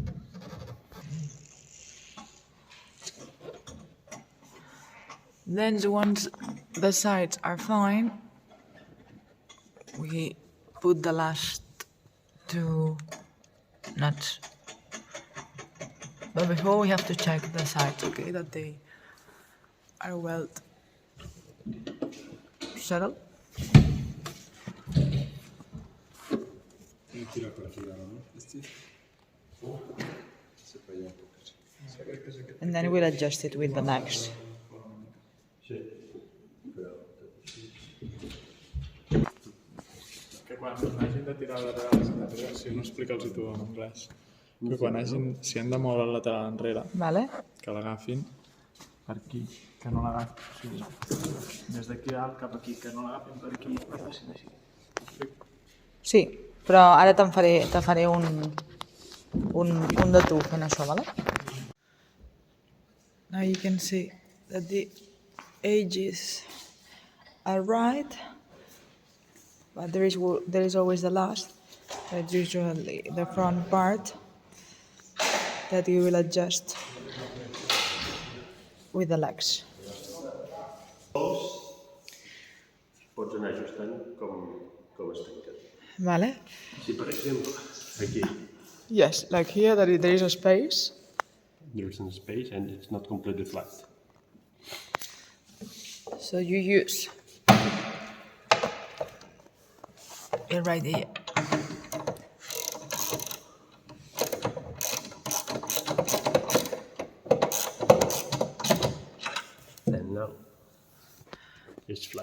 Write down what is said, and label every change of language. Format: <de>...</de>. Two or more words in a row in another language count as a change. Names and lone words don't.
<en>Then once the sides are fine, we put the last two nuts. But before we have to check the sides, okay, that they are well settled.</en> <es>tira por aquí ahora, ¿no? Se para allá un poco.</es> <en>And then we'll adjust it with the legs.</en> <ca>Que quan hagin de tirar el lateral enrere, si no explica'ls tu en anglès, que quan hagin, si han de moure el lateral enrere, Vale? que l'agafin per aquí, que no l'agafin, o sigui, des d'aquí dalt cap aquí, que no l'agafin per aquí i facin així. Sí, però ara te faré un de tu fent això, vale?</ca> <en>Now you can see that the edges are right, but there is always the last. That's usually the front part that you will adjust with the legs.</en> <ca>Pots anar ajustant com es tanquen. Vale? Si, per exemple, aquí</ca> <en>Yes, like here that there is a space. there's some space and it's not completely flat. So you use it right here. And now it's flat.</en>